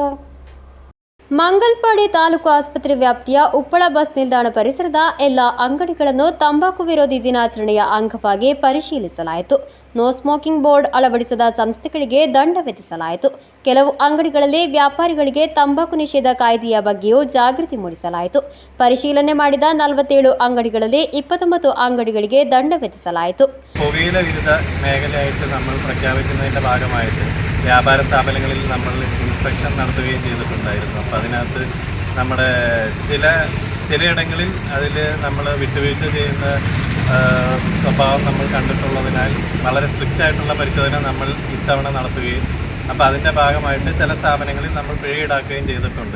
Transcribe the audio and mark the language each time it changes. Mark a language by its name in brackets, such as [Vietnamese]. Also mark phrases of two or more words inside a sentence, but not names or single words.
[Kannada] ಮಂಗಲ್ಪಾಡಿ ತಾಲೂಕು ಆಸ್ಪತ್ರೆ ವ್ಯಾಪ್ತಿಯ ಉಪ್ಪಳ ಬಸ್ ನಿಲ್ದಾಣ ಪರಿಸರದ ಎಲ್ಲ ಅಂಗಡಿಗಳನ್ನು ತಂಬಾಕು ವಿರೋಧಿ ದಿನಾಚರಣೆಯ ಅಂಗವಾಗಿ ಪರಿಶೀಲಿಸಲಾಯಿತು. [English] no smoking board [Kannada] ಅಳವಡಿಸದ ಸಂಸ್ಥೆಗಳಿಗೆ ದಂಡ ವಿಧಿಸಲಾಯಿತು. ಕೆಲವು ಅಂಗಡಿಗಳಲ್ಲಿ ವ್ಯಾಪಾರಿಗಳಿಗೆ ತಂಬಾಕು ನಿಷೇಧ ಕಾಯ್ದೆಯ ಬಗ್ಗೆಯೂ ಜಾಗೃತಿ ಮೂಡಿಸಲಾಯಿತು. ಪರಿಶೀಲನೆ ಮಾಡಿದ 47 ಅಂಗಡಿಗಳಲ್ಲಿ 29 ಅಂಗಡಿಗಳಿಗೆ ದಂಡ വിധിಸಲಾಯಿತು. [Malayalam] പുകയില വിരുദ്ധ മേഖലയായിട്ട് നമ്മൾ പ്രഖ്യാപിക്കുന്നതിൻ്റെ ഭാഗമായിട്ട് വ്യാപാര സ്ഥാപനങ്ങളിൽ നമ്മൾ ഇൻസ്പെക്ഷൻ നടത്തുകയും ചെയ്തിട്ടുണ്ടായിരുന്നു. അപ്പോൾ അതിനകത്ത് നമ്മുടെ ചിലയിടങ്ങളിൽ അതിൽ നമ്മൾ വിട്ടുവീഴ്ച ചെയ്യുന്ന സ്വഭാവം നമ്മൾ കണ്ടിട്ടുള്ളതിനാൽ വളരെ സ്ട്രിക്റ്റ് ആയിട്ടുള്ള പരിശോധന നമ്മൾ ഇത്തവണ നടത്തുകയും അപ്പോൾ അതിൻ്റെ ഭാഗമായിട്ട് ചില സ്ഥാപനങ്ങളിൽ നമ്മൾ പിഴ ഈടാക്കുകയും ചെയ്തിട്ടുണ്ട്.